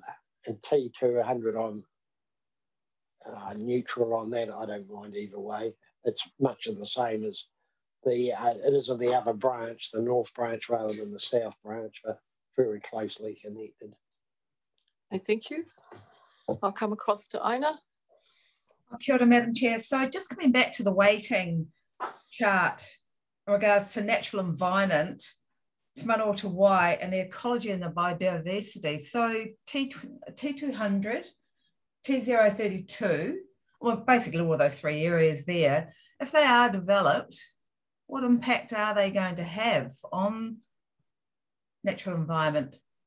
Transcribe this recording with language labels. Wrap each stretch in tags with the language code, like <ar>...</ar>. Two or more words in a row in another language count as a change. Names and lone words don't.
<en>And T200 on neutral on that, I don't mind either way. It's much of the same as it is of the other branch, the north branch rather than the south branch, but very closely connected. Thank you. I'll come across to Aina.</en> <mi>Kia ora,</mi> <en>Madam Chair. So just coming back to the weighting chart in regards to natural environment,</en> <mi>Te Manawa Te Wai,</mi> <en>and the ecology and the biodiversity. So T200, T032, well, basically all of those three areas there, if they are developed, what impact are they going to have on natural environment?</en>